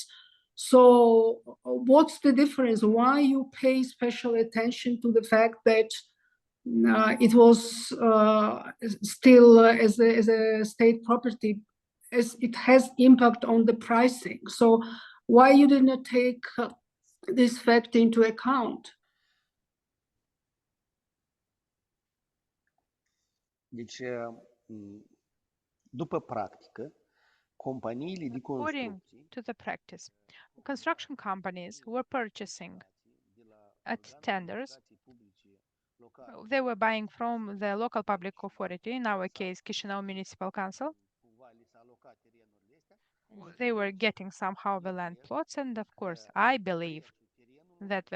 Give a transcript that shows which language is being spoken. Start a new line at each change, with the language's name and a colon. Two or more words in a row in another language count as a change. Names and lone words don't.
English: So, what's the difference? Why you pay special attention to the fact that it was still as a state property, as it has impact on the pricing. So why you did not take this fact into account?
Romanian: Deci, după practică, companiile de
English: According
Romanian: construcții
English: to the practice, construction companies were purchasing at tenders. They were buying from the local public authority, in our case, Chișinău Municipal Council. They were getting somehow the land plots, and of course, I believe that the